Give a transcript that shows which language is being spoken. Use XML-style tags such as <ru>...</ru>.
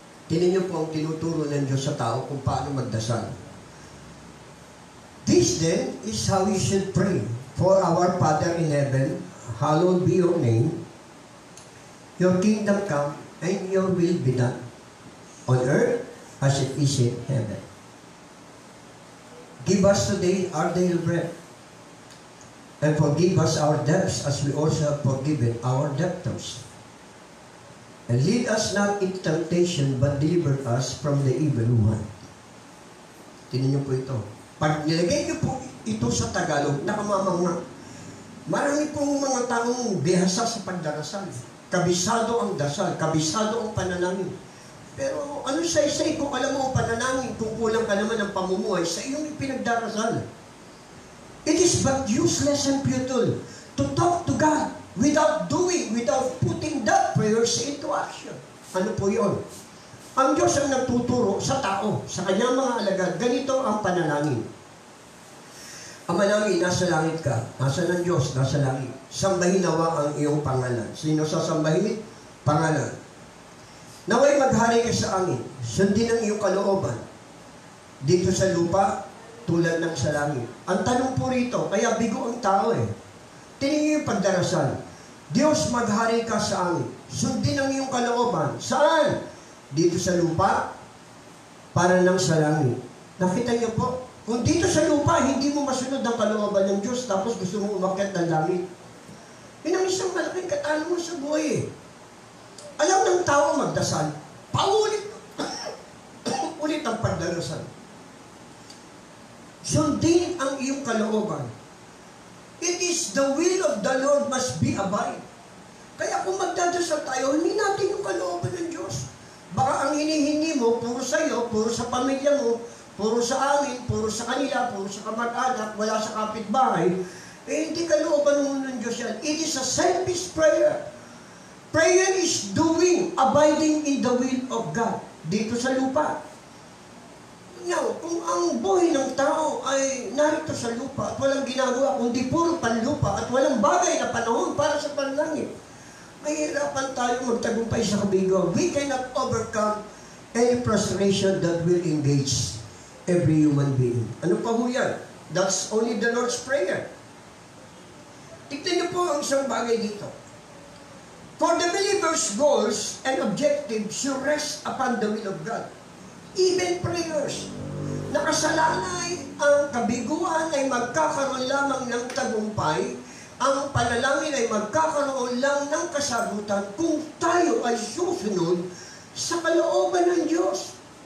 <tl>Tingnan niyo po ang tinuturo ng Diyos sa tao kung paano magdasal.</tl> <en>This then is how you should pray. For our Father in heaven, hallowed be your name. Your kingdom come, and your will be done, on earth as it is in heaven. Give us today our daily bread, and forgive us our debts as we also have forgiven our debtors. And lead us not into temptation, but deliver us from the evil one.</en> <tl>Tingnan niyo po ito. Pag nilagay niyo po ito sa Tagalog, nakamamanga. Marami pong mga taong bihasa sa pagdarasal. Kabisado ang dasal, kabisado ang panalangin. Pero ano say kung alam mo ang panalangin, kung kulang ka naman ng pamumuhay sa iyong pinagdarasal.</tl> <en>It is but useless and futile to talk to God without putting that prayers into action.</en> <tl>Ano po yun? Ang Diyos ang nagtuturo sa tao, sa kanyang mga alagad, ganito ang panalangin. Ama namin, nasa langit ka. Nasa ng Diyos, nasa langit. Sambahin nawa ang iyong pangalan. Sino sasambahin? Pangalan. Naway maghari ka sa angin. Sundin ang iyong kalooban. Dito sa lupa, tulad ng sa langit. Ang tanong po rito, kaya bigo ang tao eh. Tingnan niyo yung pagdarasal. Diyos, maghari ka sa amin. Sundin ang iyong kalooban. Saan? Dito sa lupa, para nang sa langit. Nakita niyo po, kung dito sa lupa, hindi mo masunod ang kalooban ng Diyos, tapos gusto mo umakyat ng langit. Yun ang isang malaking katanungan sa buhay eh. Alam ng tao magdasal, paulit ulit ang pagdarasal. Sundin ang iyong kalooban.</tl> <en>It is the will of the Lord must be abide.</en> <tl>Kaya kung magdadasal tayo, hindi natin yung kalooban ng Diyos. Baka ang hinihingi mo, puro sa iyo, puro sa pamilya mo, puro sa amin, puro sa kanila, puro sa kamag-anak, wala sa kapitbahay, hindi kalooban mo ng Diyos yan.</tl> <en>It is a selfish prayer. Prayer is doing, abiding in the will of God,</en> <tl>dito sa lupa. Now, kung ang buhay ng tao ay narito sa lupa at walang ginagawa, kundi puro panlupa at walang bagay na panahon para sa panlangit, mahirapan tayo magtagumpay sa kabigo.</tl> <en>We cannot overcome any frustration that will engage every human being.</en> <tl>Ano pa ho yan?</tl> <en>That's only the Lord's Prayer.</en> <tl>Tignan niyo po ang isang bagay dito.</tl> <en>For the believer's goals and objectives should rest upon the will of God. Even prayers.</en> <tl>Nakasalalay ang kabiguan ay magkakaroon lamang ng tagumpay, ang panalangin ay magkakaroon lang ng kasagutan kung tayo ay susunod sa kalooban ng Diyos.</tl>